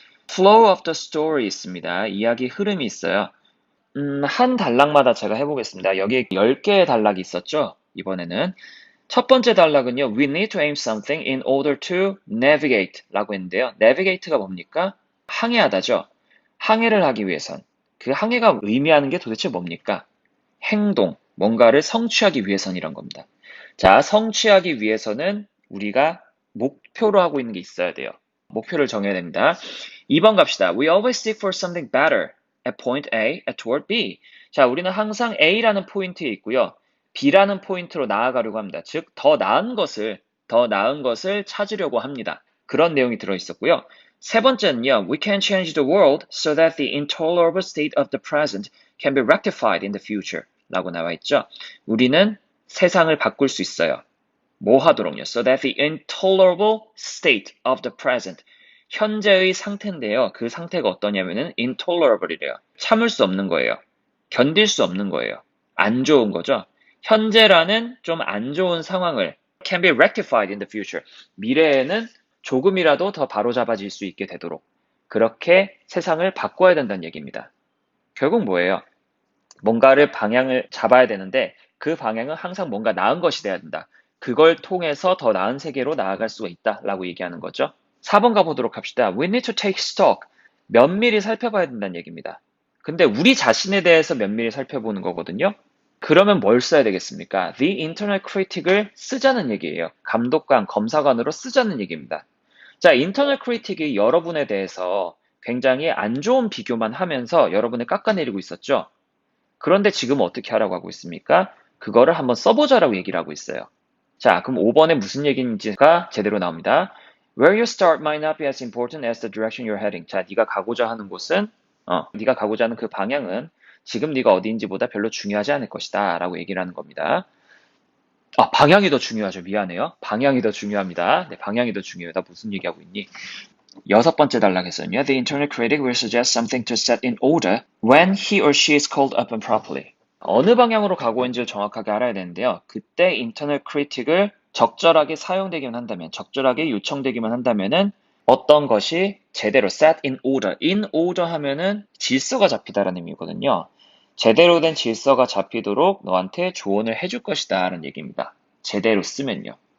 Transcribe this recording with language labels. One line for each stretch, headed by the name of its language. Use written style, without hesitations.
English: flow of the story
Korean: 있습니다. 이야기 흐름이 있어요. 한 단락마다 제가 해보겠습니다. 여기 10개의 단락이 있었죠? 이번에는. 첫 번째 단락은요.
English: We need to aim something in order to navigate
Korean: 라고 했는데요. navigate가 뭡니까? 항해하다죠. 항해를 하기 위해선. 그 항해가 의미하는 게 도대체 뭡니까? 행동, 뭔가를 성취하기 위해선이란 겁니다. 자, 성취하기 위해서는 우리가 목표로 하고 있는 게 있어야 돼요. 목표를 정해야 됩니다. 2번 갑시다.
English: We always seek for something better at point A, at toward B.
Korean: 자, 우리는 항상 A라는 포인트에 있고요. B라는 포인트로 나아가려고 합니다. 즉, 더 나은 것을 찾으려고 합니다. 그런 내용이 들어있었고요. 세 번째는요.
English: We can change the world so that the intolerable state of the present can be rectified in the future
Korean: 라고 나와 있죠. 우리는 세상을 바꿀 수 있어요. 뭐 하도록요?
English: So that the intolerable state of the present.
Korean: 현재의 상태인데요. 그 상태가 어떠냐면은 intolerable이래요. 참을 수 없는 거예요. 견딜 수 없는 거예요. 안 좋은 거죠. 현재라는 좀 안 좋은 상황을
English: can be rectified in the future.
Korean: 미래에는 조금이라도 더 바로잡아질 수 있게 되도록 그렇게 세상을 바꿔야 된다는 얘기입니다. 결국 뭐예요? 뭔가를 방향을 잡아야 되는데 그 방향은 항상 뭔가 나은 것이 돼야 된다. 그걸 통해서 더 나은 세계로 나아갈 수가 있다라고 얘기하는 거죠. 4번 가보도록 합시다.
English: We need to take stock.
Korean: 면밀히 살펴봐야 된다는 얘기입니다. 근데 우리 자신에 대해서 면밀히 살펴보는 거거든요. 그러면 뭘 써야 되겠습니까? The internal critic을 쓰자는 얘기예요. 감독관, 검사관으로 쓰자는 얘기입니다. 자, internal critic이 여러분에 대해서 굉장히 안 좋은 비교만 하면서 여러분을 깎아내리고 있었죠. 그런데 지금 어떻게 하라고 하고 있습니까? 그거를 한번 써보자라고 얘기를 하고 있어요. 자, 그럼 5번에 무슨 얘기인지가 제대로 나옵니다.
English: Where you start might not be as important as the direction you're heading.
Korean: 자, 네가 가고자 하는 곳은, 네가 가고자 하는 그 방향은 지금 네가 어디인지보다 별로 중요하지 않을 것이다 라고 얘기를 하는 겁니다. 아, 방향이 더 중요하죠. 미안해요. 방향이 더 중요합니다. 네, 방향이 더 중요해요. 나 무슨 얘기하고 있니? 6번째 단락에서는요.
English: The internal critic will suggest something to set in order when he or she is called upon properly.
Korean: 어느 방향으로 가고 있는지를 정확하게 알아야 되는데요. 그때 internal critic을 적절하게 사용되기만 한다면, 적절하게 요청되기만 한다면은 어떤 것이 제대로
English: set in order.
Korean: in order 하면은 질서가 잡히다라는 의미거든요. 제대로 된 질서가 잡히도록 너한테 조언을 해줄 것이다 라는 얘기입니다. 제대로 쓰면요.